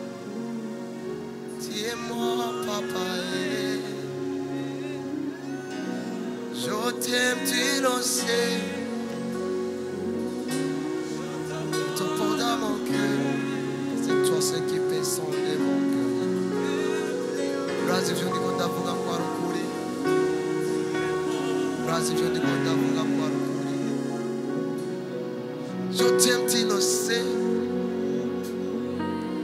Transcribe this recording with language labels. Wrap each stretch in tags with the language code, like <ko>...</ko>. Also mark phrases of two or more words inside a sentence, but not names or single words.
<fr>tu es mon papa je t'aime tu le sais je te porte dans mon cœur c'est toi ce qui fait sonder mon cœur</fr> <rn>urazi ivyo ndiko ndavuga ko ari ukuri urazi ivyo ndiko ndavuga ko ari ukuri</rn> <fr>je t'aime tu le sais</fr>